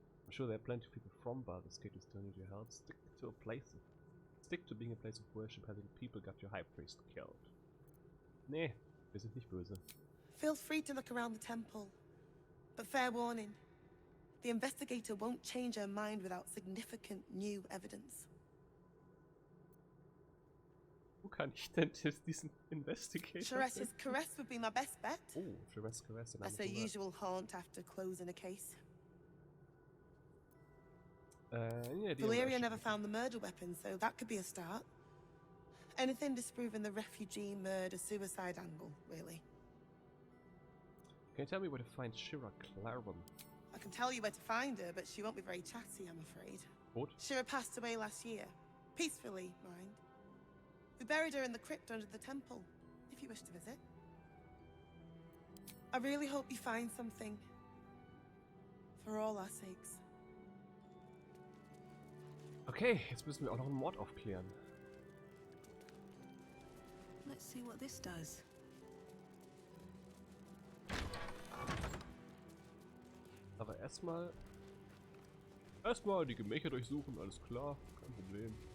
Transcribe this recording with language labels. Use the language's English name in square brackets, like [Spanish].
[English] I'm sure there are plenty of people from Baldur's Gate who still need your help. Stick to being a place of worship, having people got your high priest killed. [German] Nee, wir sind nicht böse. [English] Feel free to look around the temple. But fair warning, the investigator won't change her mind without significant new evidence. [German] Wo kann ich denn diesen Investigator [English] Sharessa's caress would be my best bet. Oh, Sharessa's caress. That's her usual haunt after closing a case. Yeah, Valeria never found the murder weapon, so that could be a start. Anything disproving the refugee murder-suicide angle, really. Can you tell me where to find Shira Clarum? I can tell you where to find her, but she won't be very chatty, I'm afraid. What? Shira passed away last year. Peacefully, mind. We buried her in the crypt under the temple, if you wish to visit. I really hope you find something. For all our sakes. [German] Okay, jetzt müssen wir auch noch einen Mord aufklären. [English] Let's see what this does. [German] Aber erstmal die Gemächer durchsuchen, alles klar, kein Problem.